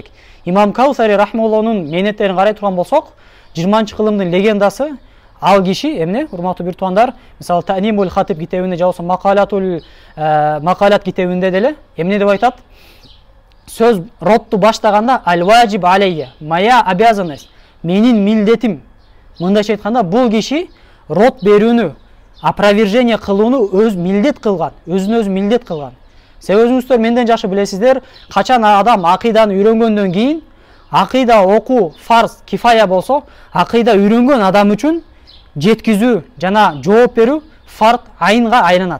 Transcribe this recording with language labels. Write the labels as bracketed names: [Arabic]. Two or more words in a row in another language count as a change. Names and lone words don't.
[Kyrgyz] Имам Каусари рахмеуллахунун мээнеттерин карай турган болсок, 20-кылымдын легендасы ал киши эмне, урматтуу бир туугандар, мисалы Таънимул Хатиб китебинде же болбосо Макалат китебинде деле эмне деп айтат? Сөз ротту баштаганда [Arabic] الواجب علي, [Russian] моя обязанность, [Kyrgyz] менин милдетим. Мындайча айтканда, бул киши рот берүүнү, опровержение кылууну өз милдет кылган, өзүнө өзү милдет кылган. Сиз өзүңүздөр менден жакшы билесиздер, качан адам акыйданы үйрөнгөндөн кийин, акыйда окуу фарз, кифая болсо, акыйда үйрөнгөн адам үчүн жеткизүү жана жооп берүү фард айынга айланат.